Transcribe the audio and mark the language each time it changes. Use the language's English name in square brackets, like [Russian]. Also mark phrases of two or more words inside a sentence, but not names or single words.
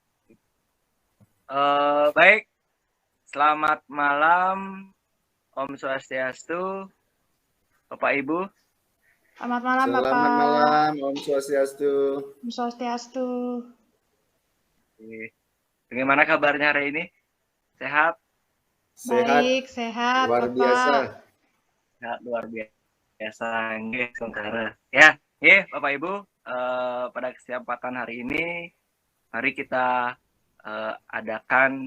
[Indonesian] Baik, selamat malam [Balinese] Om Swastiastu, [Indonesian] Bapak Ibu. Selamat malam Bapak. Selamat malam [Balinese] Om Swastiastu. Om Swastiastu. [Indonesian] Bagaimana kabarnya hari ini? Sehat? Baik, sehat luar Bapak. biasa. Sehat luar biasa. Nggih, sementara. Ya, Bapak Ibu, pada kesempatan hari ini mari kita adakan